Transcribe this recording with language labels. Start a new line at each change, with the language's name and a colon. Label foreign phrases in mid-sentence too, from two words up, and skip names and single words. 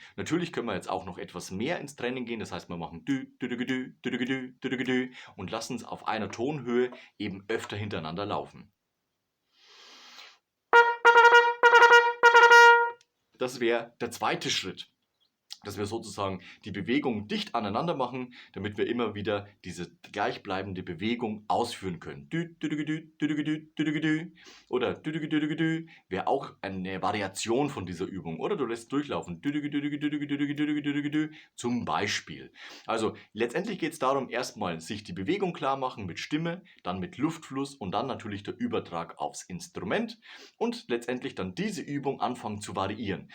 German: Natürlich können wir jetzt auch noch etwas mehr ins Training gehen, das heißt wir machen dü, dü, dü, dü, dü, dü, dü, dü, dü, dü, und lassen es auf einer Tonhöhe eben öfter hintereinander laufen. Das wäre der zweite Schritt, dass wir sozusagen die Bewegung dicht aneinander machen, damit wir immer wieder diese gleichbleibende Bewegung ausführen können. Dü, dü, dü, dü, dü, dü, dü, dü, dü, dü. Oder dü, dü, dü, dü, dü, wäre auch eine Variation von dieser Übung. Oder du lässt durchlaufen. Dü, dü, dü, dü, dü, dü, dü, dü, dü, dü, dü, dü, zum Beispiel. Also letztendlich geht es darum, erstmal sich die Bewegung klar machen mit Stimme, dann mit Luftfluss und dann natürlich der Übertrag aufs Instrument und letztendlich dann diese Übung anfangen zu variieren.